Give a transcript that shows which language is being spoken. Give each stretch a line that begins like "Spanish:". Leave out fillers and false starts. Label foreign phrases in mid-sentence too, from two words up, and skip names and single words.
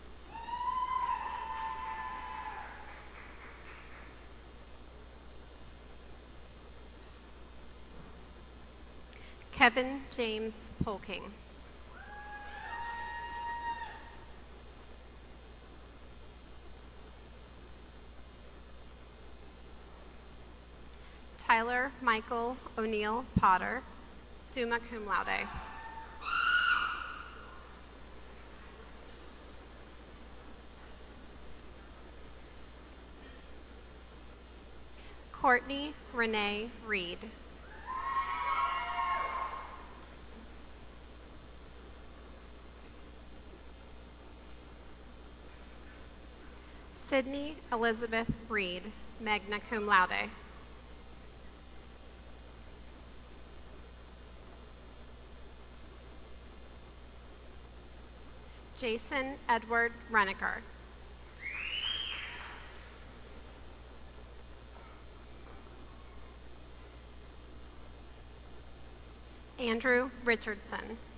English: Kevin James Polking. Tyler Michael O'Neill Potter,
Latin: summa cum laude.
English: Courtney Renee Reed. Sydney Elizabeth Reed,
Latin: magna cum laude.
English: Jason Edward Reneker. Andrew Richardson.